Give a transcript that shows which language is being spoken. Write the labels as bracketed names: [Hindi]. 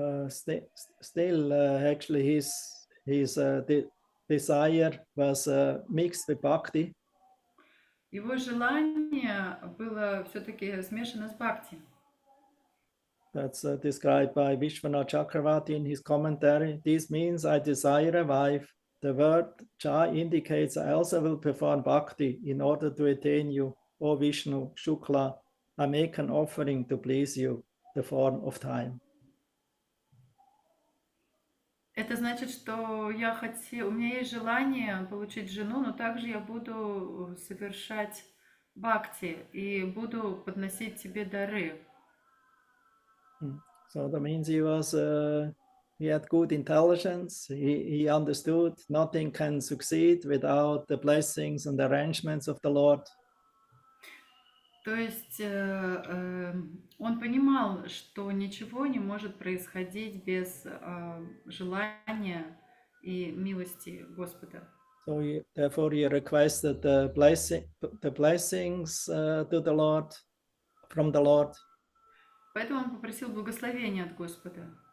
[English] still actually his desire was mixed with bhakti. [Russian] Его желание было все-таки смешано с бхакти. [English] That's described by Vishwanath Chakravarti in his commentary. This means I desire a wife. The word cha indicates I also will perform bhakti in order to attain you, O Vishnu, Shukla. I make an offering to please you, the form of time. [Russian] Это значит, что у меня есть желание получить жену, но также я буду совершать бхакти и буду подносить тебе дары. [English] So that means he was he had good intelligence. He understood nothing can succeed without the blessings and arrangements of the Lord. [Russian] То есть он понимал, что ничего не может происходить без желания и милости Господа. [English] So therefore he requested the blessings to the Lord, from the Lord. [Russian] Поэтому он попросил благословения от Господа.